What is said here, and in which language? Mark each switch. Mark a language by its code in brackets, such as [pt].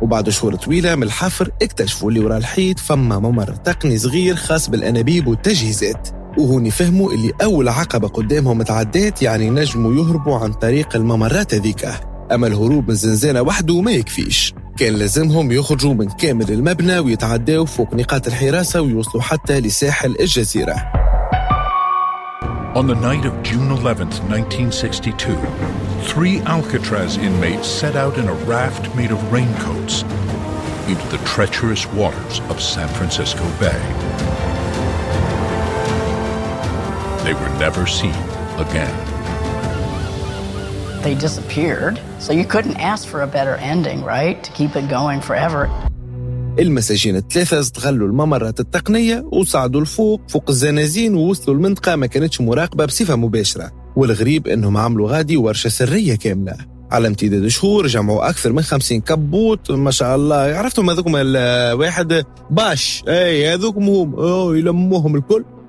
[ar] وبعد شهور طويلة من الحفر اكتشفوا اللي وراء الحيط فما ممر تقني صغير خاص بالأنابيب والتجهيزات، وهوني فهموا اللي أول عقبة قدامهم تعدات يعني نجموا يهربوا عن طريق الممرات هذيك. أما الهروب من زنزانة وحده ما يكفيش، كان لازمهم يخرجوا من كامل المبنى ويتعداوا فوق نقاط الحراسة ويوصلوا حتى لساحل الجزيرة. [en] On the night of June 11th, 1962, three Alcatraz inmates set out in a raft made of raincoats into the treacherous waters of San Francisco Bay. They were never seen again. They disappeared, so you couldn't ask for a better ending, right? To keep it going forever. [ar] المساجين الثلاثة استغلوا الممرات التقنية وصعدوا لفوق فوق الزنازين ووصلوا المنطقة ما كانتش مراقبة بصفة مباشرة. والغريب إنهم عملوا غادي ورشة سرية كاملة. على امتداد شهور جمعوا أكثر من 50 كبوت ما شاء الله، عرفتم هذوكم الواحد باش أي هذوكم هم يلموهم الكل.